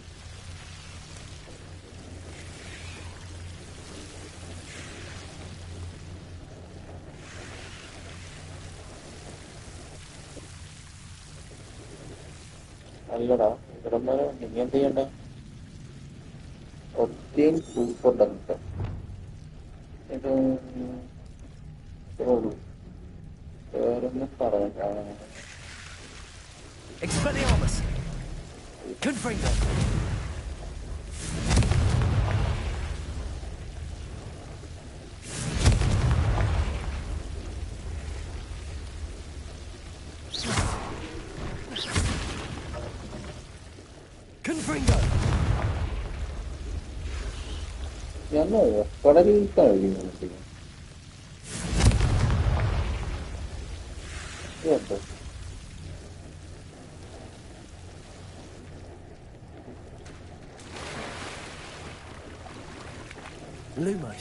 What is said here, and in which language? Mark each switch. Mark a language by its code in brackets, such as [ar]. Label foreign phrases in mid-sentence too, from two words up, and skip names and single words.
[ml] അല്ലടാ ഇവിടെ നീ എന്ത് ചെയ്യണ്ട? [en] obtain proof [ml] ഉണ്ടെന്നിട്ട് ഇത് വേറൊന്നും പറയണ്ട. [la] Expelliarmus! Confringo! Confringo! [ml] ഞാൻ കടലിൽ കഴിയുന്നു. [la] Lumos.